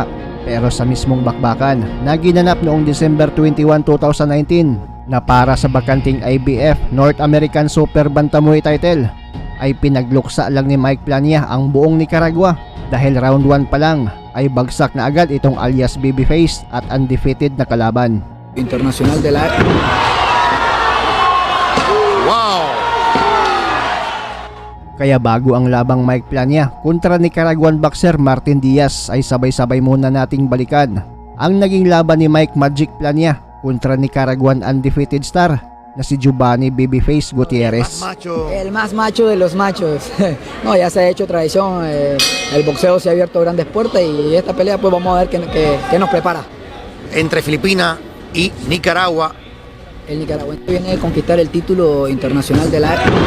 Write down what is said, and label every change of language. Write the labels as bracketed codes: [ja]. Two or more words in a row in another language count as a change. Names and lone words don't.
[tl] Pero sa mismong bakbakan na ginanap noong December 21, 2019 na para sa bakanting IBF North American Super Bantamweight title ay pinagluksa lang ni Mike Plania ang buong Nicaragua dahil round 1 pa lang ay bagsak na agad itong alias Babyface at undefeated na kalaban. [es] Internacional de la... Wow! [tl] Kaya bago ang labang Mike Plania kontra [en] Nicaraguan boxer [tl] Martin Diaz ay sabay-sabay muna nating balikan ang naging laban ni Mike Magic Plania kontra [en] Nicaraguan undefeated star [tl] na si Giovanni Babyface Gutierrez. [es] El más macho de los machos. No, ya se ha hecho tradición. El boxeo se ha abierto grandes puertas y esta pelea pues vamos a ver qué nos prepara. Entre Filipinas y Nicaragua. El nicaragüense viene a conquistar el título internacional de la...